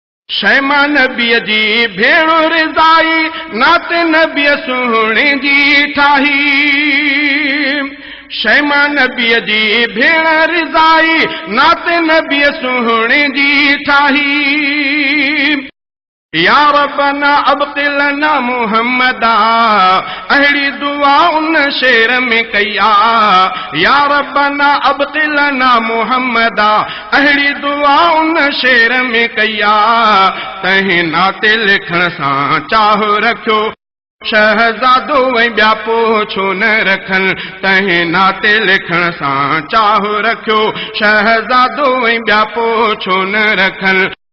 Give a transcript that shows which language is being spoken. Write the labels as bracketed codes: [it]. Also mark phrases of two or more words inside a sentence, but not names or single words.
[sd] شيما نبيءَ جي ڀيڻ رضائي، نعت نبيءَ سهڻي جي ٺاهي. شيما نبيءَ جي ڀيڻ رضائي، نعت نبيءَ سهڻي جي ٺاهي. [ar] يا ربنا ابقي لنا محمدا، [sd] اهڙي دعا ان شعر ۾ ڪئي آ. [ar] يا ربنا ابقي لنا محمدا، [sd] اهڙي دعا ان شعر ۾ ڪئي آ. تنهن نعت لکڻ سان چاهه رکيو شهزادو، ۽ ٻيا پوڇو نه رکن. تنهن نعت لکڻ سان چاهه رکيو شهزادو، ۽ ٻيا پوڇو نه رکن.